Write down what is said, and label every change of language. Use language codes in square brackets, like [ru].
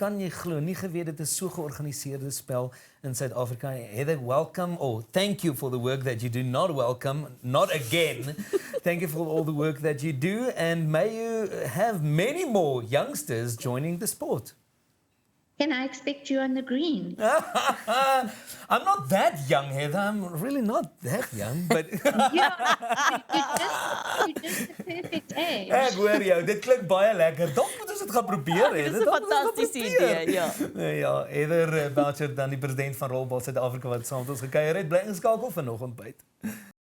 [af] Kan jy glo, nie geweet dit is so georganiseerde spel in Suid-Afrika. [en] Heather, welcome. Oh, thank you for the work that you do. Not welcome, not again. Thank you for all the work that you do, and may you have many more youngsters joining the sport. Can I expect you on the green? I'm not that young, Heather. I'm really not that young, but you're just the perfect age. [af] Ek hoor jou, dit klink baie lekker. Dalk moet ons dit gaan probeer, hè. Dit is 'n fantastiese idee, ja. Ja, Heather Boucher, dan die president van Rolbal Suid-Afrika wat saam met ons gekuier het. Bly ingeskakel vir nog ontbyt.